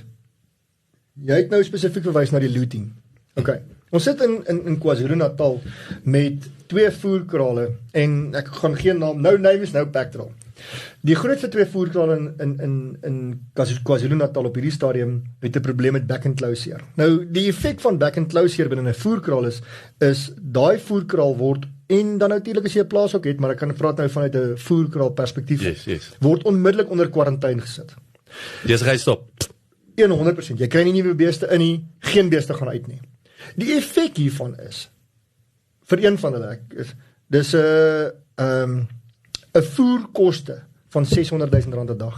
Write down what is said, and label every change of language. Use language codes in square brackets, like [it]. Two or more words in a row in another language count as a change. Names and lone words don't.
[af] Jy het nou spesifiek verwys na die looting. [en] Okay. [af] Ons sit in KwaZulu-Natal met 2 voerkrale en ek gaan geen naam, nou name is nou Pactral. Die grootste 2 voerkrale in KwaZulu-Natal op hierdie stadium het 'n probleem met [en] back and closure. [af] Nou die effek van [en] back and closure [af] binne 'n voerkraal is daai voerkraal word, en dan natuurlik as jy 'n plaas ook het, maar ek kan praat nou vanuit 'n voerkraal perspektief, [en] Yes. [af] word onmiddellik onder kwarantyne gesit. Besigheid stop. 100%. Jy kry nie nuwe beeste in nie, geen beeste gaan uit nie. Die effek hiervan is vir een van hulle dis 'n voerkoste van R600,000 'n dag.